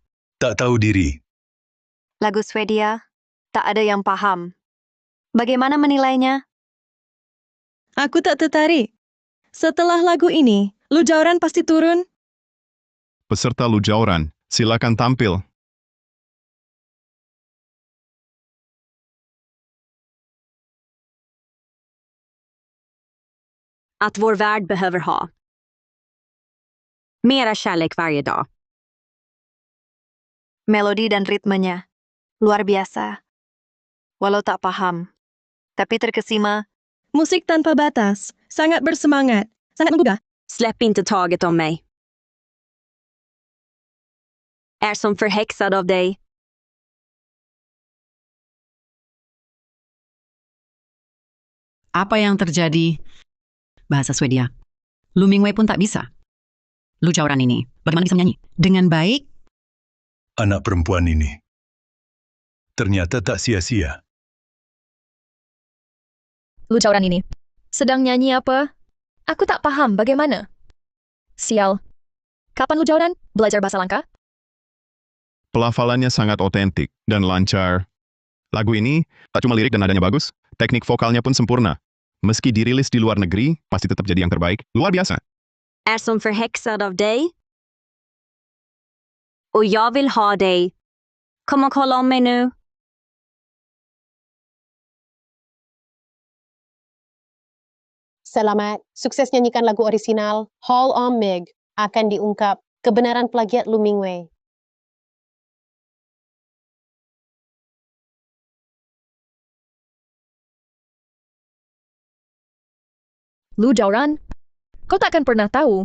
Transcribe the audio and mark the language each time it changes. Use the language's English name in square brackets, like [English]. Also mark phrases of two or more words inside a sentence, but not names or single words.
[Indonesian] Tak tahu diri. Lagu Swedia, tak ada yang paham. Bagaimana menilainya? Aku tak tertarik. Setelah lagu ini, Lu Zhaoran pasti turun. Peserta Lu Zhaoran, silakan tampil. [Swedish] Att vår värld behöver ha mera kärlek varje dag. [Indonesian] Melodi dan ritmenya. Luar biasa. Walau tak paham. Tapi terkesima. Musik tanpa batas. Sangat bersemangat. Sangat menggugah. [Swedish] Släpp inte taget om mig. Är som förhäxad av dig. [Indonesian] Apa yang terjadi? Bahasa Swedia. Lu Mingwei pun tak bisa. Lu Zhaoran ini, bagaimana bisa menyanyi? Dengan baik? Anak perempuan ini. Ternyata tak sia-sia. Lu Zhaoran ini. Sedang nyanyi apa? Aku tak paham bagaimana. Sial. Kapan Lu Zhaoran belajar bahasa langka? Pelafalannya sangat otentik dan lancar. Lagu ini tak cuma lirik dan nadanya bagus, teknik vokalnya pun sempurna. Meski dirilis di luar negeri, pasti tetap jadi yang terbaik. Luar biasa. [Swedish] Är som förhäxad av dig. Och jag vill ha dig. Kom och kolla om mig nu. [Indonesian] Selamat, sukses nyanyikan lagu orisinal Hall on Meg akan diungkap kebenaran plagiat Lu Mingwei. Lu Zhaoran, kau takkan pernah tahu.